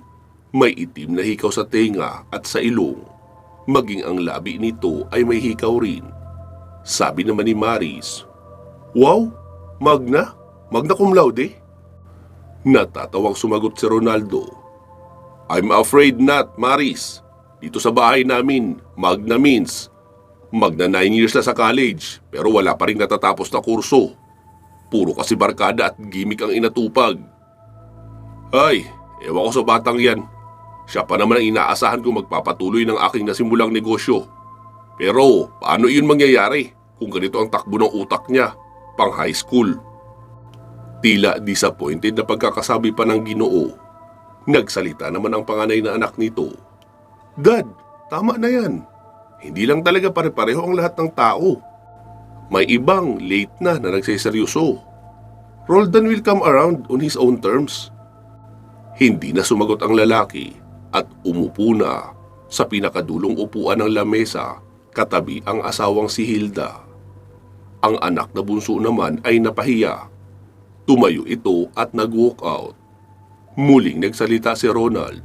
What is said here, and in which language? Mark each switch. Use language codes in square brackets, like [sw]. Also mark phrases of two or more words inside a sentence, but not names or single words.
[tl] May itim na hikaw sa tenga at sa ilong. Maging ang labi nito ay may hikaw rin. Sabi naman ni Maris, "Wow, Magna? [la] Magna cum laude?" [tl] Natatawang sumagot si Ronaldo. [en] "I'm afraid not, Maris. [tl] Dito sa bahay namin, [en] Magna means [tl] magna 9 years na sa college pero wala pa rin natatapos na kurso. Puro kasi barkada at gimmick ang inatupag." "Ay, ewan ko sa batang yan. Siya pa naman ang inaasahan kong magpapatuloy ng aking nasimulang negosyo. Pero paano iyon mangyayari kung ganito ang takbo ng utak niya, pang [en] high school?" [tl] Tila disappointed na pagkakasabi pa ng Ginoo. Nagsalita naman ang panganay na anak nito. "Dad, tama na yan. Hindi lang talaga pare-pareho ang lahat ng tao. May ibang late na nagseseryoso. [en] Roldan will come around on his own terms." [tl] Hindi na sumagot ang lalaki at umupo na sa pinakadulong upuan ng lamesa katabi ang asawang si Hilda. Ang anak na bunso naman ay napahiya. Tumayo ito at nag- [en] walk out. [tl] Muling nagsalita si Ronald.